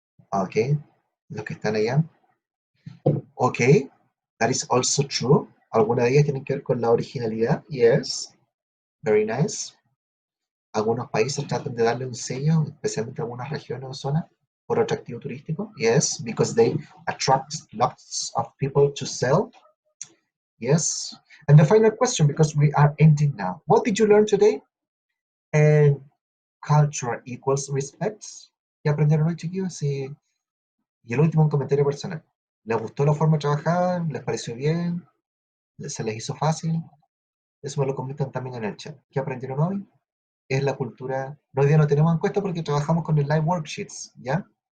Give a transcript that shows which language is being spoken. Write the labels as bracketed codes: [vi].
[es] Ok, los que están allá. Ok, [en] that is also true. [es] Algunas de ellas tienen que ver con la originalidad. [en] Yes, very nice. [es] Algunos países tratan de darle un sello, especialmente algunas regiones o zonas, por atractivo turístico. [en] Yes, because they attract lots of people to sell. Yes. And the final question, because we are ending now. What did you learn today? And culture equals respect. [es] ¿Qué aprendieron hoy, chiquillos? Y el último, un comentario personal. ¿Les gustó la forma de trabajar? ¿Les pareció bien? ¿Se les hizo fácil? Eso me lo comentan también en el chat. ¿Qué aprendieron hoy? Es la cultura. No, hoy día no tenemos encuesta porque trabajamos con el live worksheets, ¿ya?